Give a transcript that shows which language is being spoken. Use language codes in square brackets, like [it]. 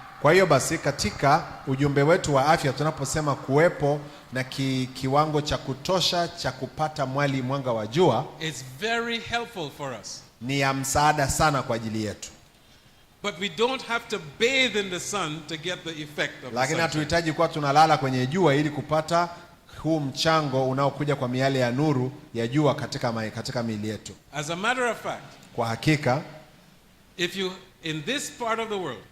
[sw] kwa hiyo basi katika ujumbe wetu wa afya tunaposema kuwepo na kiwango cha kutosha cha kupata mwanga wa jua, [en] it's very helpful for us. [sw] Ni ya msaada sana kwa ajili yetu. [en] But we don't have to bathe in the sun to get the effect of the sun. [sw] Lakini hatuhitaji kuwa tunalala kwenye jua ili kupata huu mchango unaokuja kwa miale ya nuru ya jua katika miili yetu. [en] As a matter of fact, [sw] kwa hakika, [en] if you in this part of the world,